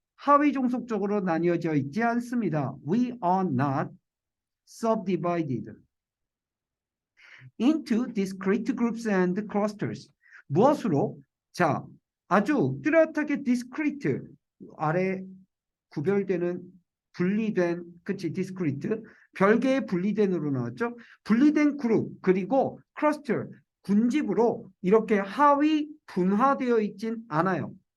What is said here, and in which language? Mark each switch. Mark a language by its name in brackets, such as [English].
[Korean] 하위 종속적으로 나뉘어져 있지 않습니다. [English] We are not subdivided into discrete groups and clusters. [Korean] 무엇으로? 자, 아주 뚜렷하게 discrete, 아래 구별되는 분리된 그치 디스크리트 별개의 분리된으로 나왔죠. 분리된 그룹 그리고 클러스터 군집으로 이렇게 하위 분화되어 있진 않아요.